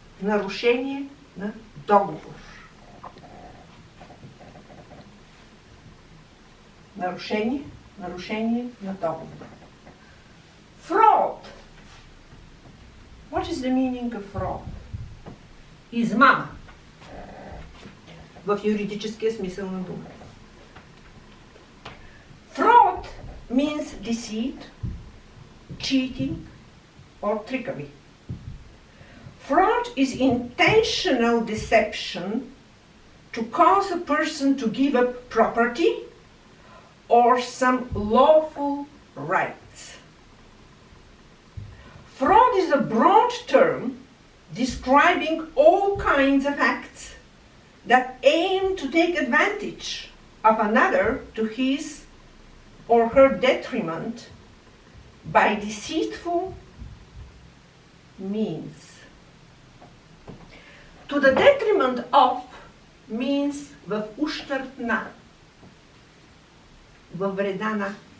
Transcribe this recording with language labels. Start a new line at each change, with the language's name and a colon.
Bulgarian: нарушение на договор. Нарушение на договор. Fraud.
English: What is the meaning of fraud?
Bulgarian: Измама. В юридическия смисъл на дума.
English: Fraud means deceit, cheating, or trickery. Fraud is intentional deception to cause a person to give up property or some lawful rights. Fraud is a broad term describing all kinds of acts that aim to take advantage of another to his or her detriment by deceitful means. To the detriment of means
Bulgarian: в ущърб на, във вреда на.